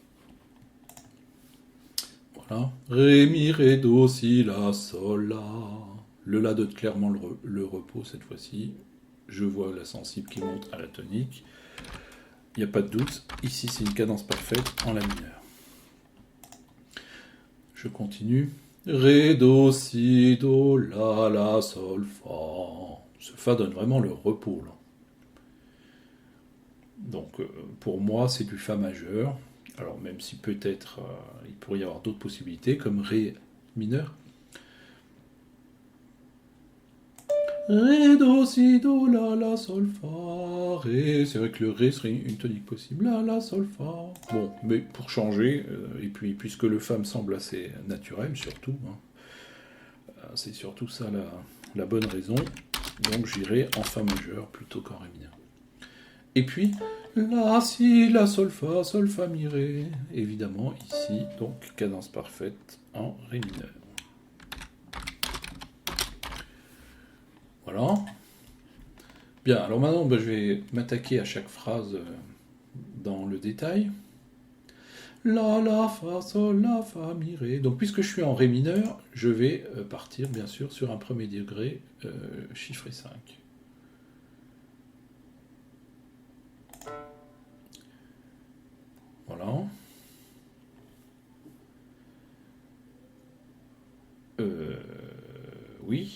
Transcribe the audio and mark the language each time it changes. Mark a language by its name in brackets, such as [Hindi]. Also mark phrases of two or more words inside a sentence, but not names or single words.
[French] Voilà. Ré, mi, ré, do, si, la, sol, la. Le la donne clairement le repos cette fois-ci. Je vois la sensible qui monte à la tonique. Il n'y a pas de doute. Ici, c'est une cadence parfaite en la mineur. Je continue. Ré, do, si, do, la, sol, fa. Ce fa donne vraiment le repos, là. Donc pour moi c'est du fa majeur. Alors même si peut-être il pourrait y avoir d'autres possibilités comme ré mineur. Ré, do, si, do, la, sol, fa, ré. C'est vrai que le ré serait une tonique possible. La, sol, fa. Bon, mais pour changer, et puis puisque le fa me semble assez naturel surtout, c'est surtout ça la bonne raison. Donc j'irai en fa majeur plutôt qu'en ré mineur. Et puis, la, si, la, sol, fa, mi, ré. Évidemment, ici, donc, cadence parfaite en ré mineur. Voilà. Bien, alors maintenant, je vais m'attaquer à chaque phrase dans le détail. La, fa, sol, la, fa, mi, ré. Donc, puisque je suis en ré mineur, je vais partir, bien sûr, sur un premier degré chiffré 5. Voilà. Oui.